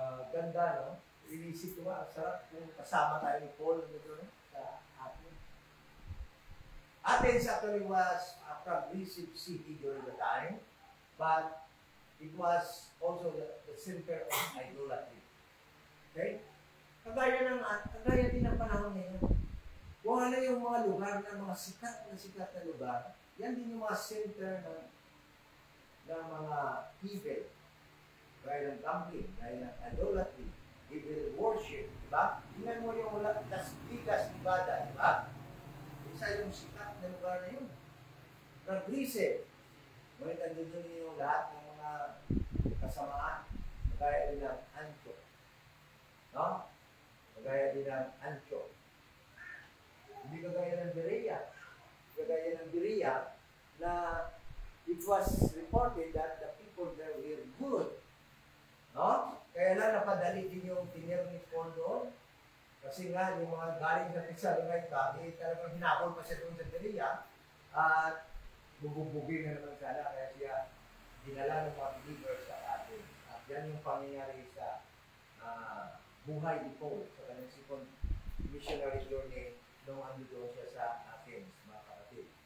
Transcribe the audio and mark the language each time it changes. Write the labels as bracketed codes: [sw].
[tl] Ganda, no? Inisip ko nga, sarap kung kasama tayo ni Paul doon sa atin. [en] Athens actually was a progressive city during the time, but it was also the center of idolatry. Okay? [tl] Kagaya din ng panahon ngayon. Kung ano yung mga lugar na mga sikat na lugar, yan din yung mga center ng mga evil. Gaya ng gambling, gaya ng idolatry, evil worship, diba? Tingnan mo yung Las Vegas, Nevada, diba? Isa yung sikat na lugar na yun. Progressive. Ngunit andun yung lahat ng mga kasamaan. Kagaya din ng Antioch. No? Kagaya din ng Antioch. Hindi kagaya ng Berea. Kagaya ng Berea na [en] it was reported that the people there were good. [tl] No? Kaya lang napadali din yung tinir ni Paul doon. Kasi nga, yung mga galing sa Thessalonica, talagang hinapol pa siya doon sa Berea. At bububugin na naman sana. Kaya siya dinala ng mga believers sa atin. At yan yung pangyayari sa buhay ni Paul sa kanyang second missionary journey nung ando doon siya sa Athens, mga kapatid.